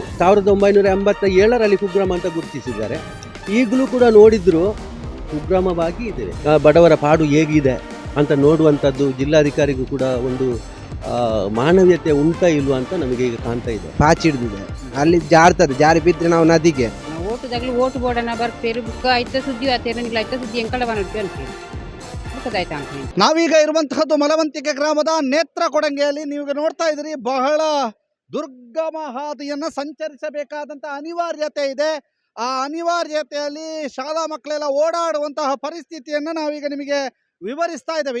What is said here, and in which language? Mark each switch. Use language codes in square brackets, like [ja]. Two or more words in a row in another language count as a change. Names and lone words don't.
[kn] 1987ರಲ್ಲಿ ಕುಗ್ರಾಮ ಅಂತ ಗುರುತಿಸಿದ್ದಾರೆ. ಈಗಲೂ ಕೂಡ ನೋಡಿದ್ರು ಕುಗ್ರಾಮವಾಗಿ ಇದೆ. ಬಡವರ ಪಾಡು ಹೇಗಿದೆ ಅಂತ ನೋಡುವಂಥದ್ದು ಜಿಲ್ಲಾಧಿಕಾರಿಗೂ ಕೂಡ ಒಂದು ಮಾನವೀಯತೆ ಉಂಟಾ ಇಲ್ವಾ ಅಂತ ನಮಗೆ ಈಗ ಕಾಣ್ತಾ ಇದೆ. ಪಾಚಿ ಹಿಡಿದಿದೆ, ಅಲ್ಲಿ ಜಾರ್ತದೆ, ಜಾರಿ ಬಿದ್ದರೆ ನಾವು ನದಿಗೆ. [tcy] ಓಟುದಾಗಲಿ ಓಟು ಬೋರ್ಡನ್ನ ಬರ್ಪೇರು ಬುಕ್ಕ ಐತ ಸುದ್ದಿ ಆತೇನಿಲ್ಲ, ಐತ ಸುದ್ದಿ ಎಂಕಳ [kn] ಬಂದ್ಬಿಟ್ಟು ಅಂತೀವಿ. ನಾವೀಗ ಇರುವಂತಹದ್ದು ಮಲವಂತಿಕೆ ಗ್ರಾಮದ ನೇತ್ರ ಕೊಡಂಗೆಯಲ್ಲಿ. ನೀವು ನೋಡ್ತಾ ಇದ್ದೀರಿ, ಬಹಳ ದುರ್ಗಮ ಹಾದಿಯನ್ನ ಸಂಚರಿಸಬೇಕಾದಂತ ಅನಿವಾರ್ಯತೆ ಇದೆ. ಆ ಅನಿವಾರ್ಯತೆಯಲ್ಲಿ ಶಾಲಾ ಮಕ್ಕಳೆಲ್ಲ ಓಡಾಡುವಂತಹ ಪರಿಸ್ಥಿತಿಯನ್ನ ನಾವೀಗ ನಿಮಗೆ ವಿವರಿಸ್ತಾ ಇದ್ದೇವೆ.